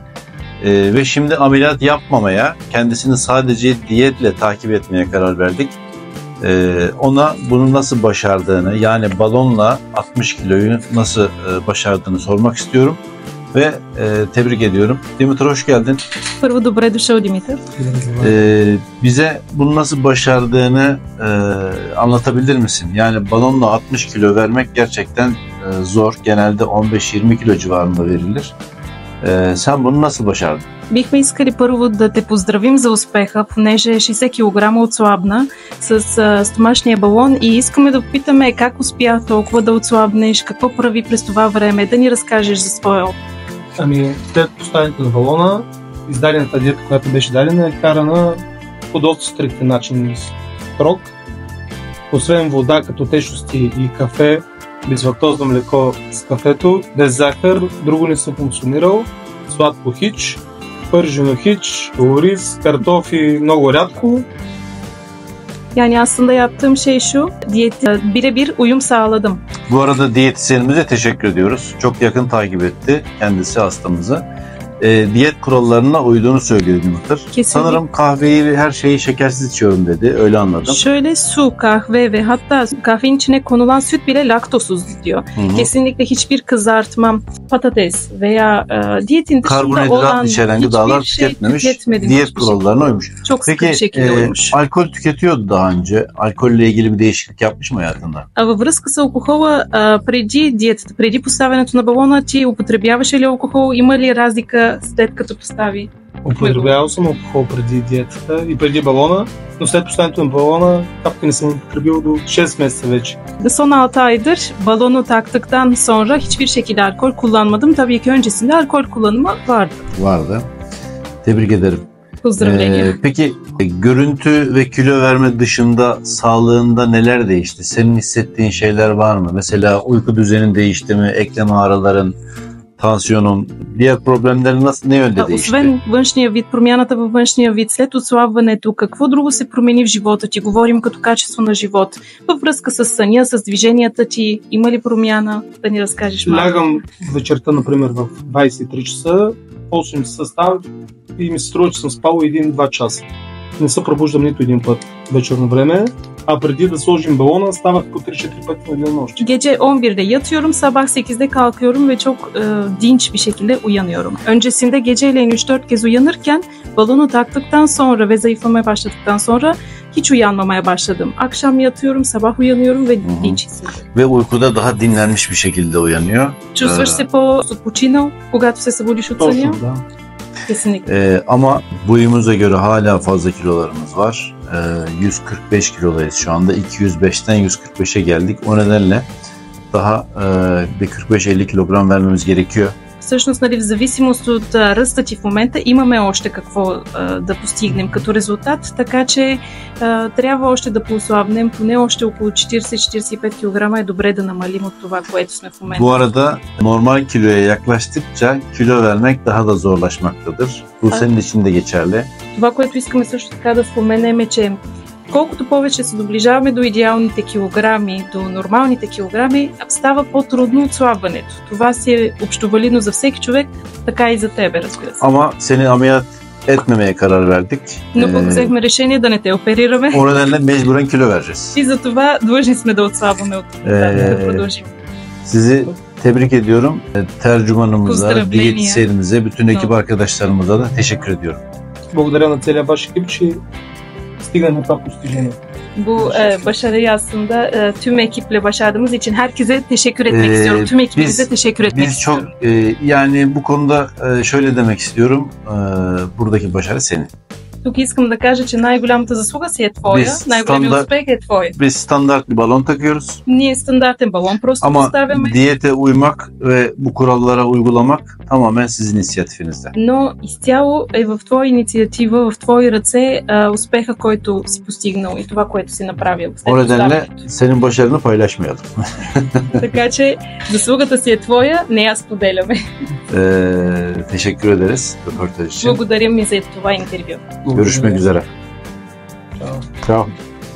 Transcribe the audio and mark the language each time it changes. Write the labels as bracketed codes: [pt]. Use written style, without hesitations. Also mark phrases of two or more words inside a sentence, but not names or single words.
[tr] Ve şimdi ameliyat yapmamaya, kendisini sadece diyetle takip etmeye karar verdik. Ona bunu nasıl başardığını, yani balonla 60 kiloyu nasıl başardığını sormak istiyorum. Ve tebrik ediyorum. Dimitr, hoş geldin. [bg] Първо, добре дошъл, Димитър. [tr] Bize bunu nasıl başardığını anlatabilir misin? Yani balonla 60 kilo vermek gerçekten zor. Genelde 15-20 kilo civarında verilir. Sen bunu nasıl başardın? [bg] Бихме искали първо да те поздравим за успеха, понеже 60 кг отслабна с стомашния балон и искаме да попитаме как успя толкова да отслабнеш, какво прави през това време, да ни разкажеш за своя опит. Ами, след поставянето на балона, издадената диета, която беше дадена, е карана по доста стриктен начин, строг. Освен вода като течности и кафе, безлактозно млеко с кафето, без захар, друго не съм консумирал, сладко хич, пържено хич, ориз, картофи много рядко. [tr] Yani aslında yaptığım şey şu, diyete birebir uyum sağladım. Bu arada diyetisyenimize teşekkür ediyoruz. Çok yakın takip etti kendisi hastamızı. Diyet kurallarına uyduğunu söylüyor Dimitr. Kesinlikle. Sanırım kahveyi ve her şeyi şekersiz içiyorum dedi. Öyle anladım. Şöyle su, kahve ve hatta kahvenin içine konulan süt bile laktozsuz diyor. Hı-hı. Kesinlikle hiçbir kızartma, patates veya diyetin dışında karbonhidrat olan içeren gıdalar tüketmemiş, diyet kurallarına uymuş. Çok sıkı bir şekilde uymuş. Alkol tüketiyordu daha önce. Alkolle ilgili bir değişiklik yapmış mı hayatında? [bg] Във връзка с алкохола, преди диетата, преди поставянето на балона, ти употребяваше ли алкохол? Има ли разлика след като постави? Употребявал съм алкохол преди диетата и преди балона, но след поставянето на balona капка не съм употребил до 6 месеца вече. [tr] Son 6 aydır balonu taktıktan sonra hiçbir şekilde alkol kullanmadım. Tabii ki öncesinde alkol kullanımı vardı. Vardı. Tebrik ederim. Peki görüntü ve kilo verme dışında sağlığında neler değişti? Senin hissettiğin şeyler var mı? Mesela uyku düzenin değişti mi? Eklem ağrıların, tansiyonun, diğer problemlerin ne yönde değişti? [bg] Освен външния вид, промяната във външния вид, след отслабването, какво друго се промени в живота ти? Говорим като качество на живот. Във връзка с съня, с движенията ти, има ли промяна? Да ни разкажеш малко. Лягам вечерта, например, в 23 часа, 8 часа ставам и ми се струва, че съм спал 1-2 часа. Не се пробуждам нито един път вечерно време, а преди да сложим балона ставах по 3-4 пъти на денонощие. [tr] Gece 11'de yatıyorum, sabah 8'de kalkıyorum ve çok dinç bir şekilde uyanıyorum. Öncesinde geceleyin 3-4 kez uyanırken balonu taktıktan sonra ve zayıflamaya başladıktan sonra hiç uyanmamaya başladım. Akşam yatıyorum, sabah uyanıyorum ve dinç hissediyorum. Ve uykuda daha dinlenmiş bir şekilde uyanıyor. [bg] Чувстваш се по-починал, когато се събудиш от съня? Точно, да. [tr] Kesinlikle. Ama boyumuza göre hala fazla kilolarımız var. 145 kilodayız şu anda. 205'ten 145'e geldik. O nedenle daha bir 45-50 kilogram vermemiz gerekiyor. [bg] Всъщност, нали, в зависимост от ръста ти в момента имаме още какво да постигнем като резултат, така че трябва още да послабнем, поне още около 40-45 кг е добре да намалим от това, което сме в момента. [tr] Bu arada normal kiloya yaklaştıkça kilo vermek daha da zorlaşmaktadır. Bu senin için de geçerli. [bg] Това, което искаме също така да споменем е, че колкото повече се доближаваме до идеалните килограми, до нормалните килограми, става по-трудно отслабването. Това си е общовалидно за всеки човек, така и за тебе, разбира се. [tr] Ama seni ameliyat etmemeye karar verdik. [bg] Но пък взехме решение да не те оперираме. [tr] O nedenle mecburen kilo vereceğiz. [bg] И за това длъжни сме да отслабваме от да продължим. [tr] Sizi tebrik ediyorum. Tercümanımıza, diyetisyenimize, bütün ekip arkadaşlarımıza da teşekkür ediyorum. [bg] Благодаря на целия ваш екип, че стигнахме това постижение. [tr] Bu başarıyı aslında tüm ekiple başardığımız için herkese teşekkür etmek istiyorum. Tüm ekibimize teşekkür etmek istiyorum. Yani bu konuda şöyle demek istiyorum. Buradaki başarı senin. [bg] Тук искам да кажа, че най-голямата заслуга си е твоя, [tr] Biz [bg] най-големият [tr] standart- [bg] успех е твой. [tr] Biz standart bir balon takıyoruz. [bg] Ние стандартен балон просто [tr] Ama [bg] поставяме, [tr] diyete uymak ve bu kurallara uygulamak tamamen sizin inisiyatifinizde. [bg] но изцяло е в твоя инициатива, в твои ръце успеха, който си постигнал и това, което си направил. след [tr] O nedenle [bg] оставането. [tr] senin başarını paylaşmayalım. [bg] Така че заслугата си е твоя, не я споделяме. [tr] Teşekkür ederiz röportaj için. [bg] Благодаря ми за това интервю. [tr] Görüşmek üzere. [bg] Чао. Ciao.